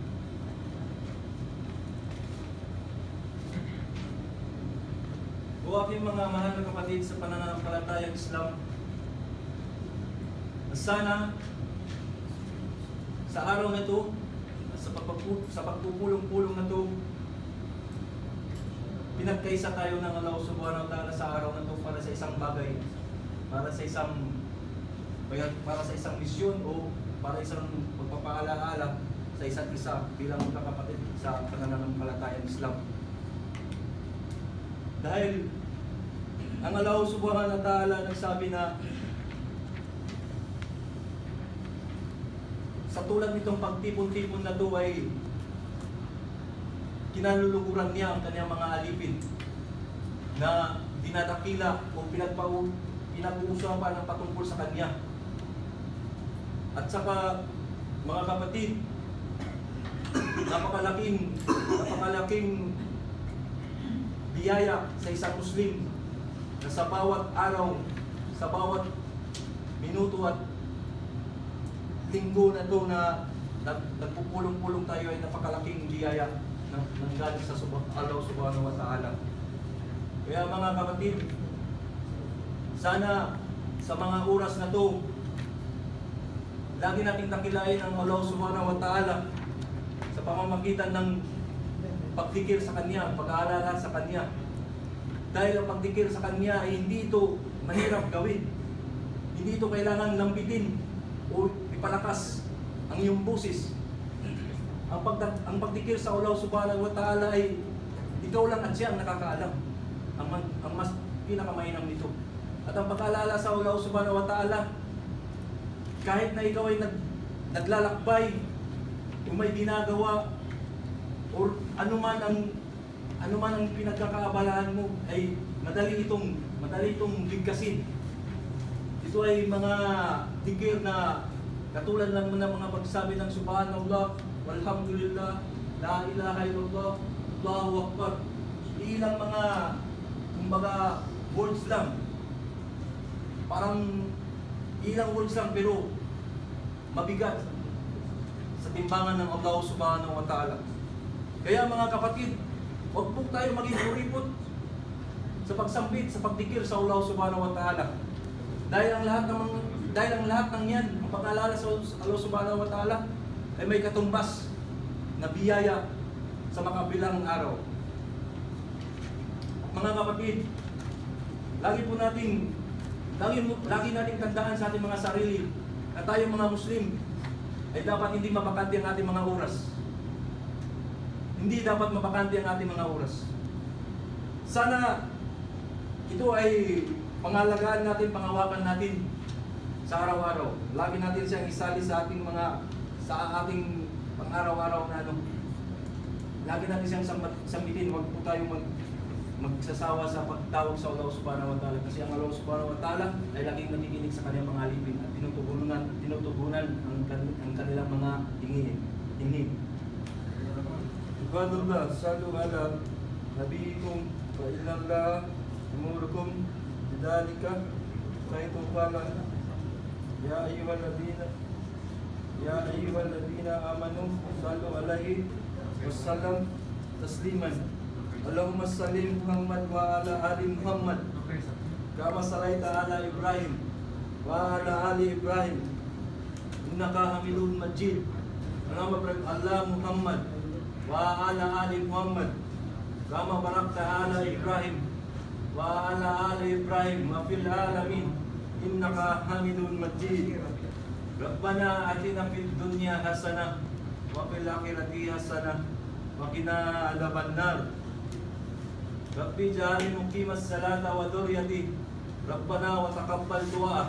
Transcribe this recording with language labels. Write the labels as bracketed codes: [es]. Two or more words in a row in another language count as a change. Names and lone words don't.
[tl] O aking mga mahal na kapatid sa pananampalatayang Islam, sana sa araw na ito, sa pagpupulong-pulong na ito, pinagkaisa tayo ng Allah [ar] سبحانه وتعالى [tl] sa araw na ito para sa isang bagay, para sa isang misyon, o para isang pagpapaalaala sa isa't isa bilang magkakapatid sa pananampalatayang Islam. Dahil ang Allah [ar] سبحانه وتعالى [tl] nagsabi na sa tulad nitong pagtipon-tipon na ito ay kinalulukuran niya ang kanyang mga alipin na dinadakila o pinag-uusapan ng patungkol sa kanya. At saka mga kapatid, napakalaking biyaya sa isang Muslim na sa bawat araw, sa bawat minuto at linggo na ito na nagpupulong-pulong tayo ay napakalaking biyaya ng galing sa Allah [ar] سبحانه وتعالى. [tl] Kaya mga kapatid, sana sa mga oras na ito, lagi nating dakilain ang Allah [ar] سبحانه وتعالى [tl] sa sa pamamagitan ng pagdikir sa Kanya, pag-aalala sa Kanya. Dahil ang pagdikir sa Kanya ay hindi ito mahirap gawin. Hindi ito kailangan lambitin o ipalakas ang iyong busis. Ang pagdikir sa Allah [ar] سبحانه وتعالى [tl] ay ikaw lang at siya ang nakakaalam. Ang mas pinakamainam nito. At ang pag-aalala sa Allah [ar] سبحانه وتعالى, [tl] kahit na ikaw ay naglalakbay o may ginagawa o anuman ang pinagkakaabalahan mo, ay madali itong bigkasin. Ito ay mga dikir na katulad lang ng mga pagsabi ng [ar] سبحان الله والحمد لله لا إله إلا الله الله أكبر. [tl] Ilang mga kumbaga words lang. Parang ilang words lang pero mabigat sa timbangan ng Allah [ar] سبحانه وتعالى. [tl] Kaya mga kapatid, huwag po tayo maging kuripot sa pagsambit, sa pagdikir sa Allah [ar] سبحانه وتعالى. [tl] Dahil ang lahat ng yan, ang pag-alala sa Allah [ar] سبحانه وتعالى, [tl] ay may katumbas na biyaya sa makabilang araw. Mga kapatid, lagi nating tandaan sa ating mga sarili na tayo mga Muslim ay dapat hindi mabakante ang ating mga oras. Hindi dapat mabakante ang ating mga oras. Sana ito ay pangalagaan natin, pangawakan natin sa araw-araw. Lagi natin siyang isali sa ating pang-araw-araw na ano. Lagi natin siyang sambitin. Huwag po tayong magsasawa sa pagtawag sa Allah [ar] سبحانه وتعالى. [tl] Kasi ang Allah [ar] سبحانه وتعالى [tl] ay laging nakikinig sa kanyang mga alipin at tinutugunan ang kanilang mga hingin. [ar] عباد الله صلوا على نبيكم وإلا الله أمركم بذلك كيتو قال يا أيها الذين آمنوا صلوا عليه وسلام تسليما. اللهم صل محمد وعلى آل محمد كما صليت على إبراهيم وعلى آل إبراهيم إنك حميد مجيد. اللهم بارك على محمد وعلى آل محمد كما باركت على إبراهيم وعلى آل إبراهيم وفي العالمين إنك حميد مجيد. ربنا آتنا في الدنيا حسنة وفي الآخرة حسنة وقنا عذاب النار. رب اجعلني مقيم الصلاة وذريتي ربنا وتقبل دعاء.